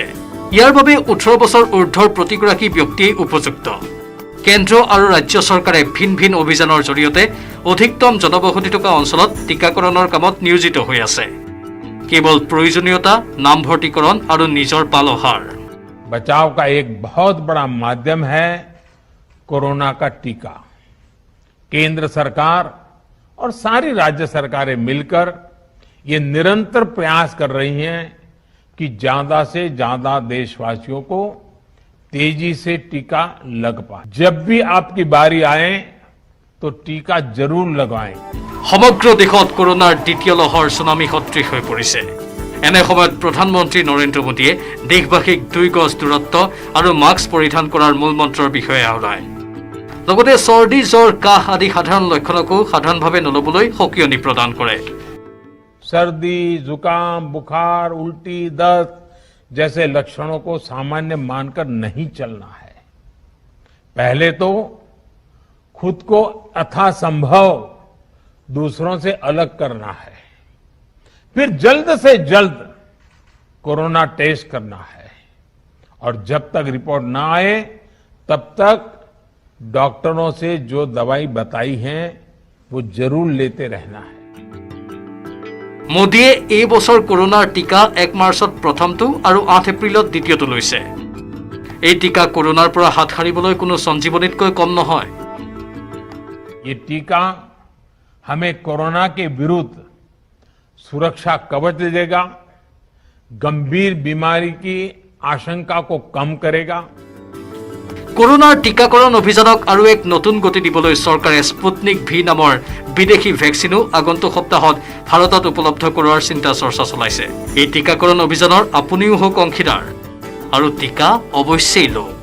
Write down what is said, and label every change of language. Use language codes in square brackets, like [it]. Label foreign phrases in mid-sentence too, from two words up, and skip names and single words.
[as] ইয়াৰ বাবে 18 বছৰ ঊৰ্ধৰ প্ৰতিগৰাকী ব্যক্তিয়েই উপযুক্ত। কেন্দ্ৰ আৰু ৰাজ্য চৰকাৰে ভিন ভিন অভিযানৰ জৰিয়তে অধিকতম জনবসতি থকা অঞ্চলত টিকাকৰণৰ কামত নিয়োজিত হৈ আছে। কেৱল প্ৰয়োজনীয়তা, নামভৰ্তিকৰণ আৰু নিজৰ পালহাৰ। [hi] बचाव का एक बहुत बड़ा माध्यम है कोरोना का टीका। केंद्र सरकार और सारी राज्य सरकारें मिलकर ये निरंतर प्रयास कर रही हैं कि ज्यादा से ज्यादा देशवासियों को तेजी से टीका लग पाए। जब भी आपकी बारी आए तो टीका जरूर लगवाएं। [as] সমগ্ৰ দেশত কৰোনাৰ দ্বিতীয় লহৰ সুনামি সদৃশ হৈ পৰিছে। এনে সময়ত প্ৰধানমন্ত্ৰী নৰেন্দ্ৰ মোদীয়ে দেশবাসীক 2 গজ দূৰত্ব আৰু মাস্ক পৰিধান কৰাৰ মূল মন্ত্ৰৰ বিষয়ে আওৰাই। লগতে চৰ্দি, জ্বৰ, কাহ আদি সাধাৰণ লক্ষণকো সাধাৰণভাৱে নলবলৈ সকিয়নি প্ৰদান কৰে। [hi] सर्दी, जुकाम, बुखार, उल्टी, दस्त जैसे लक्षणों को सामान्य मानकर नहीं चलना है। पहले तो खुद को यथासंभव दूसरों से अलग करना है, फिर जल्द से जल्द कोरोना टेस्ट करना है और जब तक रिपोर्ट ना आए तब तक डॉक्टरों से जो दवाई बताई है वो जरूर लेते रहना है। [as] মোদীয়ে এই বছৰ কৰোনাৰ টিকা 1 মাৰ্চত প্ৰথমটো আৰু 8 এপ্ৰিলত দ্বিতীয়টো লৈছে। এই টিকা কৰোনাৰ পৰা হাত সাৰিবলৈ কোনো সঞ্জীৱনীতকৈ কম নহয়। [hi] ये टीका हमें कोरोना के विरुद्ध सुरक्षा कवच देगा, गंभीर बीमारी की आशंका को कम करेगा। [as] কৰোনাৰ টিকাকৰণ অভিযানক আৰু এক নতুন গতি দিবলৈ চৰকাৰে স্পুটনিক ভি নামৰ বিদেশী ভেকচিনো আগন্তুক সপ্তাহত ভাৰতত উপলব্ধ কৰোৱাৰ চিন্তা চৰ্চা চলাইছে। এই টিকাকৰণ অভিযানৰ আপুনিও হওক অংশীদাৰ আৰু টিকা অৱশ্যেই লওক।